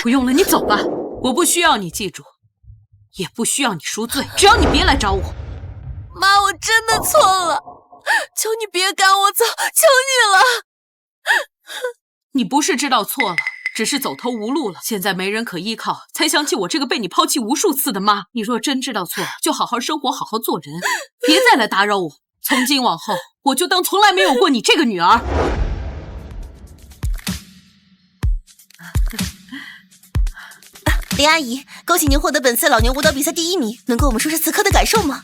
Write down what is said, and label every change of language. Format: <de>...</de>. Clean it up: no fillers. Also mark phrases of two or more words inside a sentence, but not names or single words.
<zh>不用了，你走吧，我不需要你記住，也不需要你贖罪，只要你別來找我。媽，我真的錯了，求你別趕我走，求你了。你不是知道錯了，只是走投無路了，現在沒人可依靠，才想起我這個被你拋棄無數次的媽。你若真知道錯，就好好生活，好好做人，別再來打擾我。從今往後，我就當從來沒有過你這個女兒。林阿姨，恭喜您獲得本次老年舞蹈比賽第1名，能跟我們說說此刻的感受嗎？</zh>